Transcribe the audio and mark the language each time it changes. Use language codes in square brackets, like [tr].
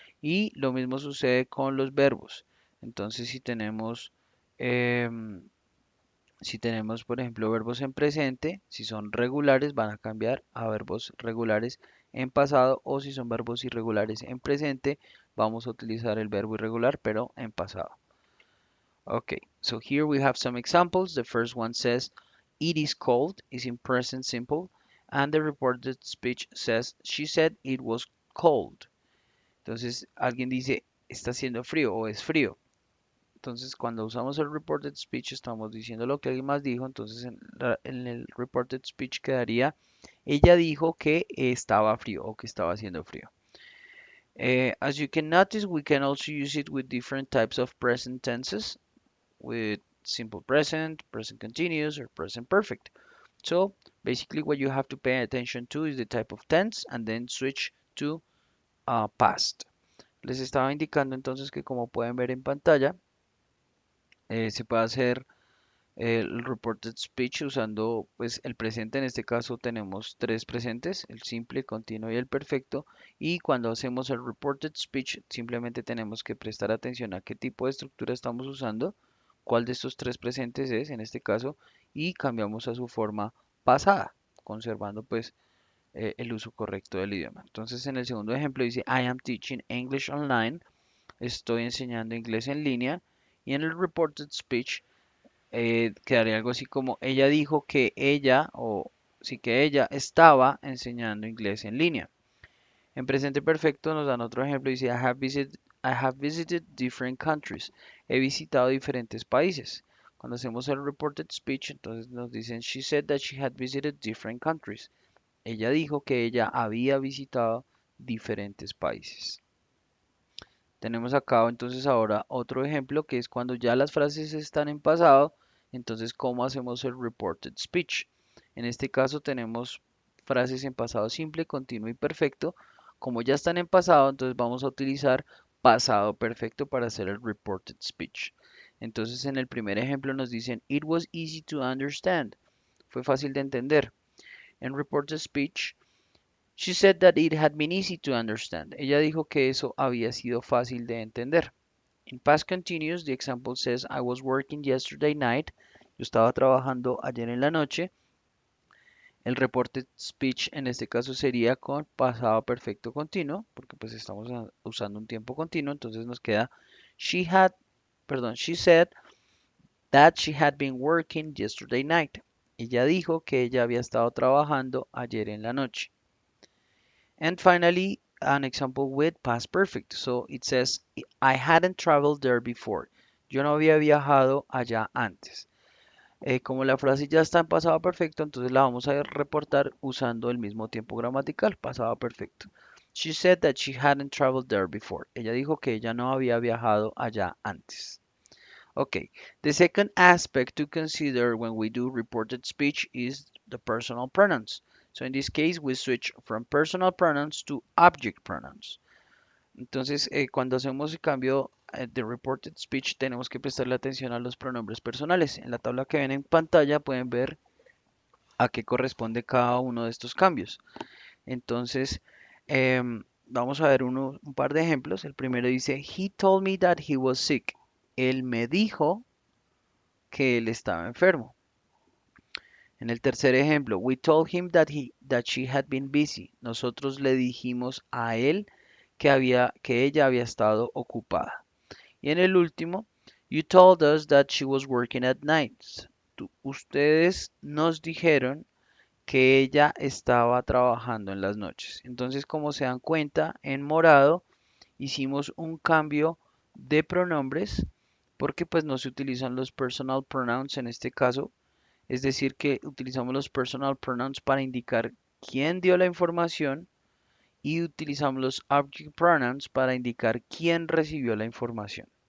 [es] Y lo mismo sucede con los verbos. Entonces, em, si tenemos, por ejemplo, verbos en presente, si son regulares, van a cambiar a verbos regulares en pasado, o si son verbos irregulares en presente, vamos a utilizar el verbo irregular, pero en pasado. [en] Okay, so here we have some examples. The first one says, it is cold, is in present simple, and the reported speech says, she said it was cold. [es] Entonces, alguien dice, está haciendo frío o es frío. Entonces, cuando usamos el reported speech, estamos diciendo lo que alguien más dijo. Entonces, en el reported speech quedaría, ella dijo que estaba frío o que estaba haciendo frío. [en] As you can notice, we can also use it with different types of present tenses, with simple present, present continuous, or present perfect. So, basically, what you have to pay attention to is the type of tense and then switch to past. [es] Les estaba indicando entonces que, como pueden ver en pantalla, se puede hacer el reported speech usando pues el presente. En este caso tenemos tres presentes, el simple, continuo y el perfecto, y cuando hacemos el reported speech simplemente tenemos que prestar atención a qué tipo de estructura estamos usando, cuál de estos tres presentes es en este caso, y cambiamos a su forma pasada, conservando pues el uso correcto del idioma. Entonces, en el segundo ejemplo dice, [en] I am teaching English online, [es] estoy enseñando inglés en línea, y en el reported speech quedaría algo así como ella dijo que ella, o sí que ella estaba enseñando inglés en línea. En presente perfecto nos dan otro ejemplo, dice [en] I have visited different countries. [es] He visitado diferentes países. Cuando hacemos el [en] reported speech, [es] entonces nos dicen [en] she said that she had visited different countries. [es] Ella dijo que ella había visitado diferentes países. Tenemos acá entonces ahora otro ejemplo que es cuando ya las frases están en pasado, entonces cómo hacemos el reported speech. En este caso tenemos frases en pasado simple, continuo y perfecto. Como ya están en pasado, entonces vamos a utilizar pasado perfecto para hacer el reported speech. Entonces en el primer ejemplo nos dicen [en] it was easy to understand. [es] Fue fácil de entender. [en] En reported speech she said that it had been easy to understand. [es] Ella dijo que eso había sido fácil de entender. [en] In past continuous, the example says, I was working yesterday night. [es] Yo estaba trabajando ayer en la noche. El reported speech en este caso sería con pasado perfecto continuo, porque pues estamos usando un tiempo continuo. Entonces nos queda, [en] she said that she had been working yesterday night. [es] Ella dijo que ella había estado trabajando ayer en la noche. [en] And finally, an example with past perfect. So it says, I hadn't traveled there before. [es] Yo no había viajado allá antes. Como la frase ya está en pasado perfecto, entonces la vamos a reportar usando el mismo tiempo gramatical, pasado perfecto. [en] She said that she hadn't traveled there before. [es] Ella dijo que ella no había viajado allá antes. [en] Okay, the second aspect to consider when we do reported speech is the personal pronouns. So in this case, we switch from personal pronouns to object pronouns. [es] Entonces, cuando hacemos el cambio de reported speech, tenemos que prestarle atención a los pronombres personales. En la tabla que ven en pantalla pueden ver a qué corresponde cada uno de estos cambios. Entonces, vamos a ver un par de ejemplos. El primero dice, [en] He told me that he was sick. [es] Él me dijo que él estaba enfermo. En el tercer ejemplo, [en] we told him that she had been busy. [es] Nosotros le dijimos a él que ella había estado ocupada. Y en el último, [en] you told us that she was working at nights. [es] Ustedes nos dijeron que ella estaba trabajando en las noches. Entonces, como se dan cuenta, en morado hicimos un cambio de pronombres porque pues no se utilizan los personal pronouns en este caso, es decir que utilizamos los personal pronouns para indicar quién dio la información y utilizamos los object pronouns para indicar quién recibió la información.